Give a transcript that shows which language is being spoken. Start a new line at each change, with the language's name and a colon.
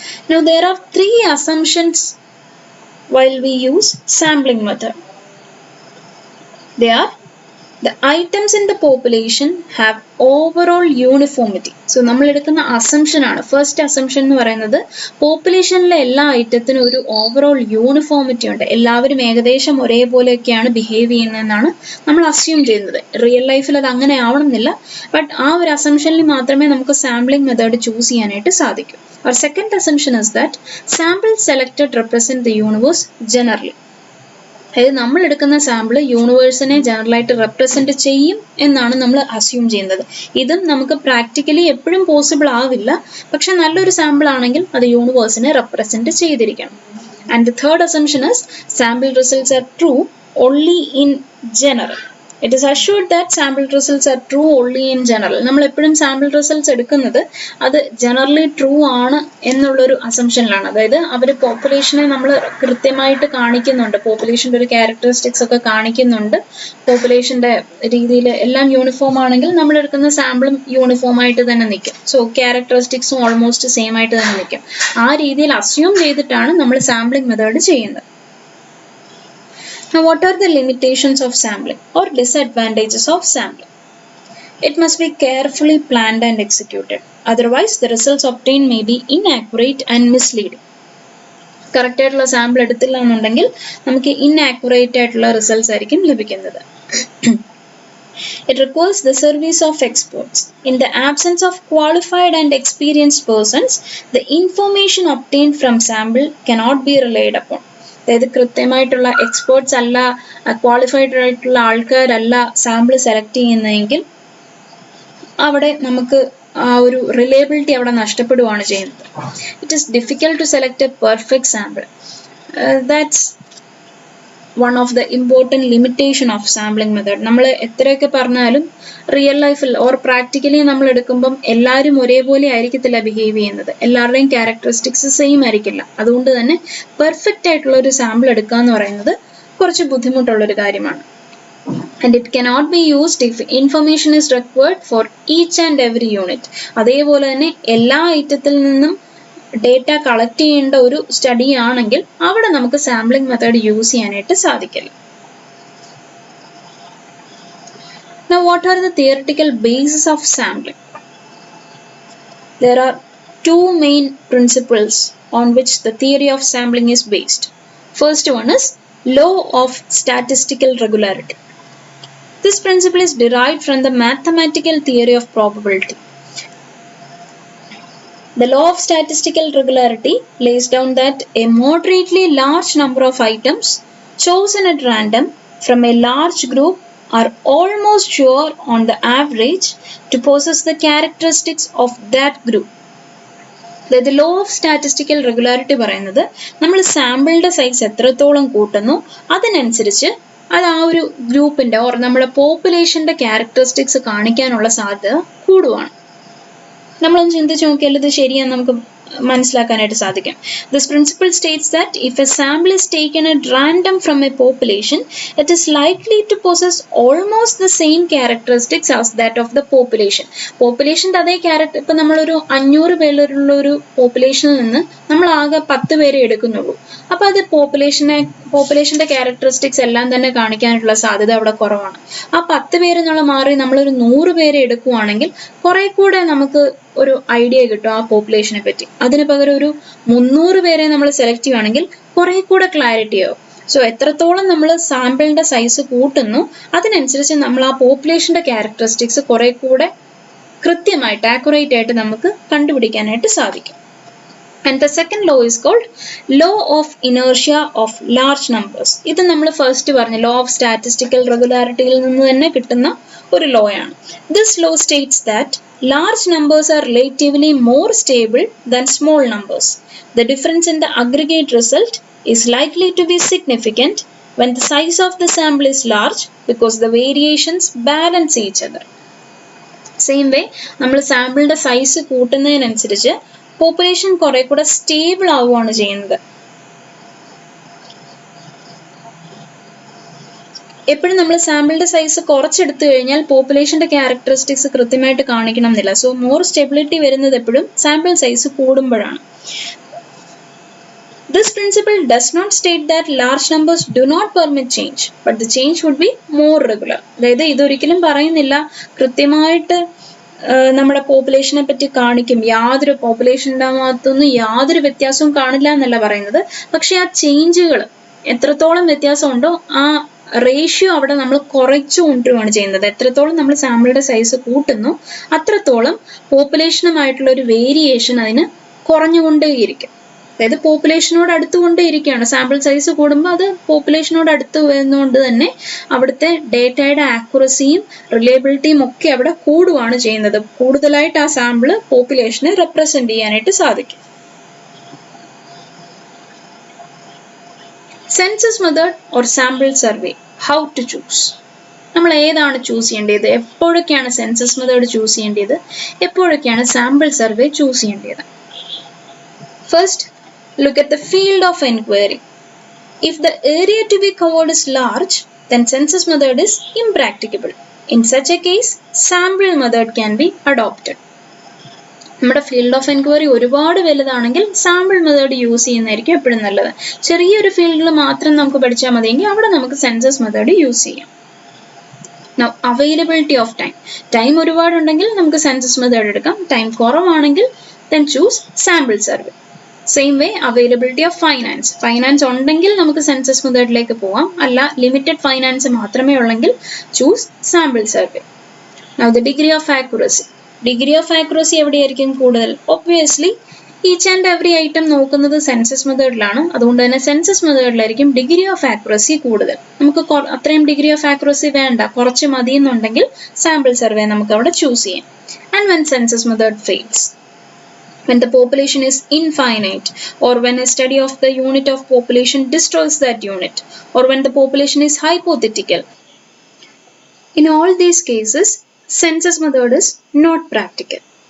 English: Now there are three assumptions while we use sampling method. They are: the items in the population have overall uniformity.
Malayalam: So നമ്മൾ എടുക്കുന്ന assumption ആണ്. First assumption എന്ന് പറയുന്നത് പോപ്പുലേഷനിലെ എല്ലാ ഐറ്റത്തിനും ഒരു overall uniformity ഉണ്ട്, എല്ലാവരും ഏകദേശം ഒരേപോലെയൊക്കെയാണ് ബിഹേവ് ചെയ്യുന്നതെന്നാണ് നമ്മൾ അസ്യൂം ചെയ്യുന്നത്. റിയൽ ലൈഫിൽ അത് അങ്ങനെ ആവണമെന്നില്ല, ബട്ട് ആ ഒരു അസംഷനിൽ മാത്രമേ നമുക്ക് സാമ്പിളിംഗ് മെത്തേഡ് ചൂസ് ചെയ്യാനായിട്ട് സാധിക്കൂ.
English: Our second assumption is that samples selected represent the universe generally.
Malayalam: അതായത് നമ്മൾ എടുക്കുന്ന സാമ്പിൾ യൂണിവേഴ്സിനെ ജനറലായിട്ട് റെപ്രസെന്റ് ചെയ്യും എന്നാണ് നമ്മൾ അസ്യൂം ചെയ്യുന്നത്. ഇതും നമുക്ക് പ്രാക്ടിക്കലി എപ്പോഴും പോസിബിൾ ആവില്ല, പക്ഷെ നല്ലൊരു സാമ്പിൾ ആണെങ്കിൽ അത് യൂണിവേഴ്സിനെ റെപ്രസെന്റ് ചെയ്തിരിക്കണം.
English: And the third assumption is sample results are true only in general. It is assured that sample results are true only in general.
Malayalam: നമ്മൾ എപ്പോഴും സാമ്പിൾ റിസൾട്ട്സ് എടുക്കുന്നത് അത് ജനറലി ട്രൂ ആണ് എന്നുള്ളൊരു അസംഷനിലാണ്. അതായത് അവർ പോപ്പുലേഷനെ നമ്മൾ കൃത്യമായിട്ട് കാണിക്കുന്നുണ്ട്, പോപ്പുലേഷൻ്റെ ഒരു ക്യാരക്ടറിസ്റ്റിക്സ് ഒക്കെ കാണിക്കുന്നുണ്ട്, പോപ്പുലേഷൻ്റെ രീതിയിൽ എല്ലാം യൂണിഫോം ആണെങ്കിൽ നമ്മൾ എടുക്കുന്ന സാമ്പിളും യൂണിഫോം ആയിട്ട് തന്നെ നിൽക്കും. സോ ക്യാരക്ടറിസ്റ്റിക്സും ഓൾമോസ്റ്റ് സെയിം ആയിട്ട് തന്നെ നിൽക്കും. ആ രീതിയിൽ അസ്യൂം ചെയ്തിട്ടാണ് നമ്മൾ സാമ്പിളിംഗ് മെത്തേഡ് ചെയ്യുന്നത്.
English: Now, what are the limitations of sampling or disadvantages of sampling? It must be carefully planned and executed. Otherwise, the results obtained may be inaccurate and misleading.
Malayalam: Correct ആയിട്ടുള്ള sample എടുത്തില്ല എന്നുണ്ടെങ്കിൽ നമുക്ക് inaccurate ആയിട്ടുള്ള results ആയിരിക്കും ലഭിക്കുന്നത്.
English: It requires the service of experts. In the absence of qualified and experienced persons, the information obtained from sample cannot be relied upon.
Malayalam: അതായത് കൃത്യമായിട്ടുള്ള experts അല്ല, ക്വാളിഫൈഡ് ആയിട്ടുള്ള ആൾക്കാരല്ല സാമ്പിൾ സെലക്ട് ചെയ്യുന്നതെങ്കിൽ അവിടെ നമുക്ക് ആ ഒരു റിലയബിലിറ്റി അവിടെ നഷ്ടപ്പെടുകയാണ് ചെയ്യുന്നത്.
English: It is difficult to select a perfect sample. That's one of the important limitation of sampling method.
Malayalam: നമ്മൾ എത്രയൊക്കെ പറഞ്ഞാലും റിയൽ ലൈഫിൽ ഓർ പ്രാക്ടിക്കലി നമ്മൾ എടുക്കുമ്പം എല്ലാവരും ഒരേപോലെ ആയിരിക്കത്തില്ല ബിഹേവ് ചെയ്യുന്നത്, എല്ലാവരുടെയും ക്യാരക്ടറിസ്റ്റിക്സ് സെയിം ആയിരിക്കില്ല. അതുകൊണ്ട് തന്നെ പെർഫെക്റ്റ് ആയിട്ടുള്ള ഒരു സാമ്പിൾ എടുക്കുക എന്ന് പറയുന്നത് കുറച്ച് ബുദ്ധിമുട്ടുള്ളൊരു കാര്യമാണ്.
English: And it cannot be used if information is required for each and every unit.
Malayalam: അതേപോലെ തന്നെ എല്ലാ ഐറ്റത്തിൽ നിന്നും ഡേറ്റ കളക്ട് ചെയ്യേണ്ട ഒരു സ്റ്റഡി ആണെങ്കിൽ അവിടെ നമുക്ക് സാമ്പിളിംഗ് മെത്തേഡ് യൂസ് ചെയ്യാനായിട്ട് സാധിക്കില്ല.
English: Now, what are the theoretical bases of sampling? There are two main principles on which the theory of sampling is based. First one is law of statistical regularity. This principle is derived from the mathematical theory of probability. The law of statistical regularity lays down that a moderately large number of items chosen at random from a large group are almost sure on the average to possess the characteristics of that group. The law of statistical regularity
Malayalam: പറയുന്നത് നമ്മൾ സാമ്പിളിൻ്റെ size എത്രത്തോളം കൂട്ടുന്നു അതിനനുസരിച്ച് അത് ആ ഒരു ഗ്രൂപ്പിൻ്റെ or നമ്മുടെ പോപ്പുലേഷൻ്റെ ക്യാരക്ടറിസ്റ്റിക്സ് കാണിക്കാനുള്ള സാധ്യത കൂടുവാണ്. നമ്മളൊന്ന് ചിന്തിച്ച് നോക്കിയാൽ ഇത് ശരിയാന്ന് നമുക്ക് മനസ്സിലാക്കാനായിട്ട് സാധിക്കും.
English: This principle states that if a sample is taken at random from a population, it is likely to possess almost the same characteristics as that of the population.
Malayalam: പോപ്പുലേഷൻ്റെ അതേ ക്യാരക്ടർ, ഇപ്പം നമ്മളൊരു 500 പേരുള്ള ഒരു പോപ്പുലേഷനിൽ നിന്ന് നമ്മൾ ആകെ 10 പേരെ എടുക്കുന്നുള്ളൂ. അപ്പോൾ അത് പോപ്പുലേഷൻ്റെ ക്യാരക്ടറിസ്റ്റിക്സ് എല്ലാം തന്നെ കാണിക്കാനുള്ള സാധ്യത അവിടെ കുറവാണ്. ആ 10 പേരെന്നുള്ള മാറി നമ്മളൊരു 100 പേരെ എടുക്കുവാണെങ്കിൽ കുറെ കൂടെ നമുക്ക് ഒരു ഐഡിയ കിട്ടും ആ പോപ്പുലേഷനെ പറ്റി. അതിന് പകരം ഒരു 300 പേരെ നമ്മൾ സെലക്ട് ചെയ്യുകയാണെങ്കിൽ കുറെ കൂടെ ക്ലാരിറ്റി ആവും. സോ എത്രത്തോളം നമ്മൾ സാമ്പിളിന്റെ സൈസ് കൂട്ടുന്നു അതിനനുസരിച്ച് നമ്മൾ ആ പോപ്പുലേഷന്റെ ക്യാരക്ടറിസ്റ്റിക്സ് കുറെ കൂടെ കൃത്യമായിട്ട് ആക്യുറേറ്റ് ആയിട്ട് നമുക്ക് കണ്ടുപിടിക്കാനായിട്ട് സാധിക്കും.
English: And the second law is called law of inertia of large numbers.
Malayalam: ഇത് നമ്മൾ ഫസ്റ്റ് പറഞ്ഞ law of statistical regularityയിൽ നിന്ന് തന്നെ കിട്ടുന്ന ഒരു ലോ ആണ്.
English: This law states that large numbers are relatively more stable than small numbers. The difference in the aggregate result is likely to be significant when the size of the sample is large because the variations balance each other. Same way,
Malayalam: നമ്മൾ സാമ്പിളിന്റെ size കൂട്ടുന്നതിനനുസരിച്ച് population കുറെ കൂടെ stable ആവുകയാണ് ചെയ്യുന്നത്. എപ്പോഴും നമ്മൾ സാമ്പിളിന്റെ size കുറച്ചെടുത്തു കഴിഞ്ഞാൽ പോപ്പുലേഷന്റെ characteristics കൃത്യമായിട്ട് കാണിക്കണം എന്നില്ല. സോ മോർ സ്റ്റെബിലിറ്റി വരുന്നത് എപ്പോഴും സാമ്പിൾ സൈസ് കൂടുമ്പോഴാണ്.
English: This principle does not state that large numbers do not permit change, but the change would be more regular.
Malayalam: അതായത് ഇതൊരിക്കലും പറയുന്നില്ല കൃത്യമായിട്ട് നമ്മുടെ പോപ്പുലേഷനെ പറ്റി കാണിക്കും, യാതൊരു പോപ്പുലേഷൻ്റെ ഭാഗത്തൊന്നും യാതൊരു വ്യത്യാസവും കാണില്ല എന്നല്ല പറയുന്നത്. പക്ഷെ ആ ചേഞ്ചുകൾ എത്രത്തോളം വ്യത്യാസമുണ്ടോ ആ റേഷ്യോ അവിടെ നമ്മൾ കുറച്ചു കൊണ്ടുവരികയാണ് ചെയ്യുന്നത്. എത്രത്തോളം നമ്മൾ സാമ്പിളുടെ സൈസ് കൂട്ടുന്നു അത്രത്തോളം പോപ്പുലേഷനുമായിട്ടുള്ള ഒരു വേരിയേഷൻ അതിന് കുറഞ്ഞുകൊണ്ടേയിരിക്കും. അതായത് പോപ്പുലേഷനോട് അടുത്തുകൊണ്ടേയിരിക്കുകയാണ്. സാമ്പിൾ സൈസ് കൂടുമ്പോൾ അത് പോപ്പുലേഷനോട് അടുത്ത് വരുന്നതുകൊണ്ട് തന്നെ അവിടുത്തെ ഡേറ്റയുടെ ആക്യുറസിയും റിലയബിലിറ്റിയും ഒക്കെ അവിടെ കൂടുകയാണ് ചെയ്യുന്നത്. കൂടുതലായിട്ട് ആ സാമ്പിള് പോപ്പുലേഷനെ റെപ്രസെന്റ് ചെയ്യാനായിട്ട് സാധിക്കും.
English: Census method or sample survey, how to choose.
Malayalam: നമ്മൾ ഏതാണ് ചൂസ് ചെയ്യേണ്ടത്, എപ്പോഴൊക്കെയാണ് സെൻസസ് മെത്തേഡ് ചൂസ് ചെയ്യേണ്ടത്, എപ്പോഴൊക്കെയാണ് സാമ്പിൾ സർവേ ചൂസ് ചെയ്യേണ്ടത്.
English: First, look at the field of inquiry. If the area to be covered is large, then census method is impracticable. In such a case, sample method can be adopted.
Malayalam: നമ്മുടെ field of enquiry ഒരുപാട് വലുതാണെങ്കിൽ sample method use ചെയ്യുന്നതായിരിക്കും എപ്പോഴും നല്ലത്. ചെറിയൊരു ഫീൽഡിൽ മാത്രം നമുക്ക് പഠിച്ചാൽ മതിയെങ്കിൽ അവിടെ നമുക്ക് സെൻസസ് മെത്തേഡ് യൂസ് ചെയ്യാം.
English: Now, availability of time.
Malayalam: Time ഒരുപാടുണ്ടെങ്കിൽ നമുക്ക് സെൻസസ് മെത്തേഡ് എടുക്കാം. ടൈം കുറവാണെങ്കിൽ
English: then choose sample survey. Same way availability of finance.
Malayalam: Finance ഉണ്ടെങ്കിൽ നമുക്ക് സെൻസസ് മെത്തേഡിലേക്ക് പോവാം. അല്ല ലിമിറ്റഡ് ഫൈനാൻസ് മാത്രമേ ഉള്ളെങ്കിൽ choose sample survey.
English: Now the degree of accuracy.
Malayalam: Degree of accuracy എവിടെയായിരിക്കും കൂടുതൽ? Obviously each and every item നോക്കുന്നത് സെൻസസ് മെത്തേഡിലാണ്. അതുകൊണ്ട് തന്നെ സെൻസസ് മെത്തേഡിലായിരിക്കും ഡിഗ്രി ഓഫ് ആക്യുറസി കൂടുതൽ. നമുക്ക് അത്രയും ഡിഗ്രി ഓഫ് ആക്യുറസി വേണ്ട, കുറച്ച് മതി എന്നുണ്ടെങ്കിൽ സാമ്പിൾ സർവേ നമുക്ക് അവിടെ ചൂസ് ചെയ്യാം.
English: And when census method fails, when the population is infinite, or when a study of the unit of population destroys that unit, or when the population is hypothetical. In all these cases, census method is not practical.